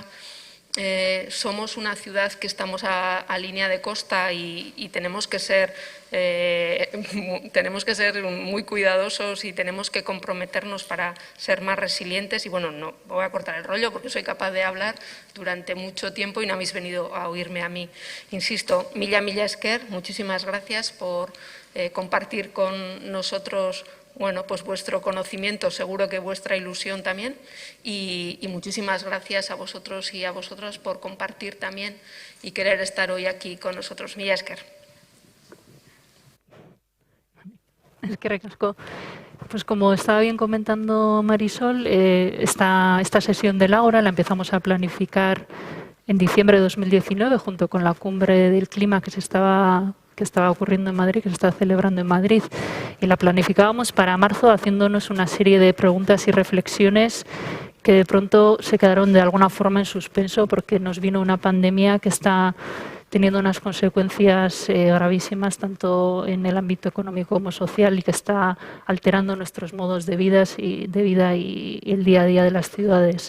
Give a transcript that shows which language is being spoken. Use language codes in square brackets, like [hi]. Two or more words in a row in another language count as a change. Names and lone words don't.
[es] Somos una ciudad que estamos a línea de costa y tenemos que ser muy cuidadosos y tenemos que comprometernos para ser más resilientes. Y bueno, no voy a cortar el rollo porque soy capaz de hablar durante mucho tiempo y no habéis venido a oírme a mí. Insisto, [eu] mila esker, [es] muchísimas gracias por compartir con nosotros, bueno, pues vuestro conocimiento, seguro que vuestra ilusión también, y muchísimas gracias a vosotros y a vosotras por compartir también y querer estar hoy aquí con nosotros. [eu] Mila esker. Eskerrik asko. [es] Pues como estaba bien comentando Marisol, esta sesión del Ágora la empezamos a planificar en diciembre de 2019 junto con la cumbre del clima que estaba ocurriendo en Madrid, que se está celebrando en Madrid, y la planificábamos para marzo haciéndonos una serie de preguntas y reflexiones que de pronto se quedaron de alguna forma en suspenso porque nos vino una pandemia que está teniendo unas consecuencias gravísimas tanto en el ámbito económico como social y que está alterando nuestros modos de vida y el día a día de las ciudades.